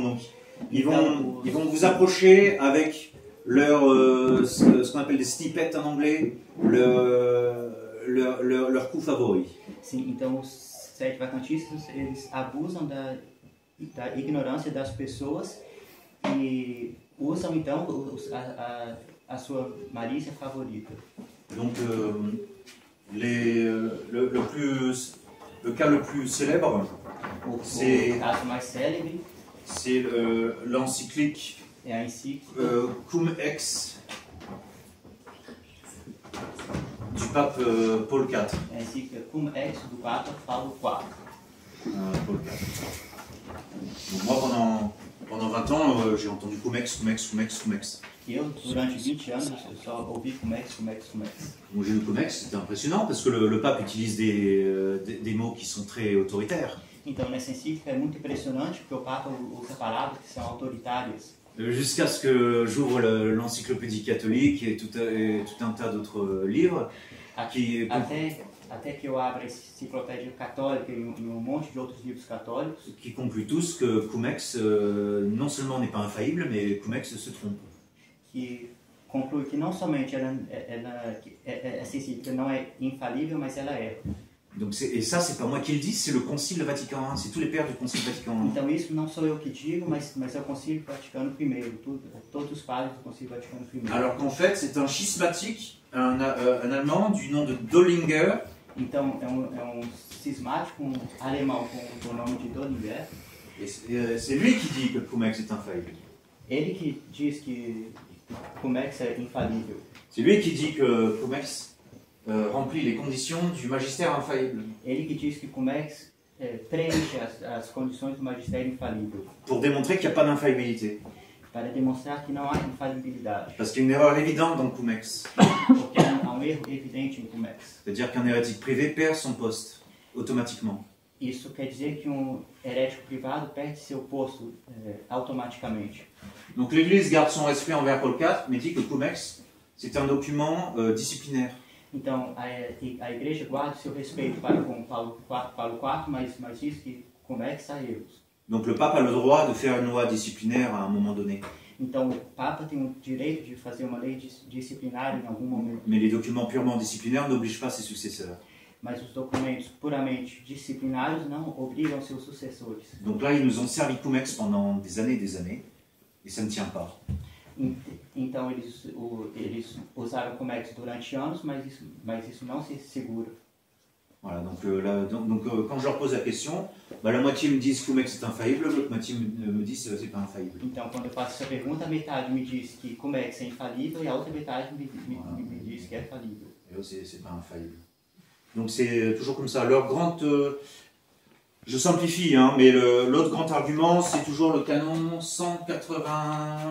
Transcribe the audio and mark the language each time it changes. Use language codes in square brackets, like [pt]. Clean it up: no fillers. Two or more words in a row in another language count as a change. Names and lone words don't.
[fr] Donc ils vont vous approcher avec ce qu'on appelle des snippets en anglais, leur coup favori. [pt] Sim, então os sede-vacantistas, eles abusam da ignorância das pessoas e usam então a sua malícia favorita. [fr] Donc le cas le plus célèbre, [pt] O caso mais célebre [fr] c'est l'encyclique [pt] é a encíclica [fr] Cum Ex du pape Paul IV. [pt] É a encíclica Cum Ex do Papa Paulo IV. [fr] Paul IV. Donc moi pendant 20 ans j'ai entendu Cum Ex. [pt] Eu, durante 20 anos, eu só ouvi Cum Ex. [fr] Donc j'ai lu Cum Ex, c'était impressionnant parce que le pape utilise des mots qui sont très autoritaires. [pt] Então, nessa encíclica é muito impressionante porque o Papa usa palavras que são autoritárias. [fr] Jusqu'à ce que j'ouvre l'encyclopédie catholique et tout un tas d'autres livres qui... [pt] Até que eu abra a enciclopédia católica e monte de outros livros católicos. [fr] Qui concluent tous que Cum Ex non seulement n'est pas infaillible, mais Cum Ex se trompe. [pt] Que conclui que não somente essa encíclica não é infalível, mas ela erra. [fr] Donc et ça, c'est pas moi qui le dis, c'est le Concile Vatican I, c'est tous les pères du Concile Vatican I. [pt] Então isso não sou eu que digo, mas é o Concílio Vaticano I, todos os padres do Concílio Vaticano I. [fr] Alors qu'en fait, c'est un schismatique, un Allemand du nom de Dollinger. [pt] Então, é um cismático alemão com o nome de Dollinger. [fr] Et c'est lui qui dit que Cumex est infaillible. [pt] Ele que diz que Cumex é infalível. [fr] C'est lui qui dit que Cumex remplit les conditions du magistère infaillible. [pt] Ele que diz que Cumex preenche as condições do magistério infalível. [fr] Pour démontrer qu'il n'y a pas d'infaillibilité. [pt] Para demonstrar que não há infalibilidade. [fr] Parce qu'il y a une erreur évidente dans Cumex. [pt] Porque há um erro evidente em Cumex. [fr] C'est-à-dire qu'un hérétique privé perd son poste, automatiquement. [pt] Isso quer dizer que um herético privado perde seu posto automaticamente. [fr] Donc l'Église garde son respect envers Paul IV, mais dit que Cumex, c'est un document disciplinaire. [pt] Então, a igreja guarda seu respeito para com Paulo IV, mas diz que Cumex há erros. [fr] Donc le pape a le droit de faire une loi disciplinaire à un moment donné. [pt] Então, o Papa tem o direito de fazer uma lei disciplinar em algum momento. [fr] Mais les documents purement disciplinaires n'obligent pas ses successeurs. [pt] Mas os documentos puramente disciplinários não obrigam seus sucessores. [fr] Donc là, ils nous ont servi Cumex pendant des années, et ça ne tient pas. [pt] Então, eles usaram Cumex durante anos, mas isso não se segura. [fr] Voilà, donc quand je leur pose la question, la moitié me disent que Cumex est infaillible, l'autre moitié me dit que c'est pas infaillible. [pt] Então, quando eu faço essa pergunta, a metade me diz que Cumex é infalível e a outra metade me diz que é falível. [fr] Et eux, c'est pas infaillible. Donc c'est toujours comme ça. Leur grande... je simplifie, hein, mais l'autre grand argument, c'est toujours le canon 180...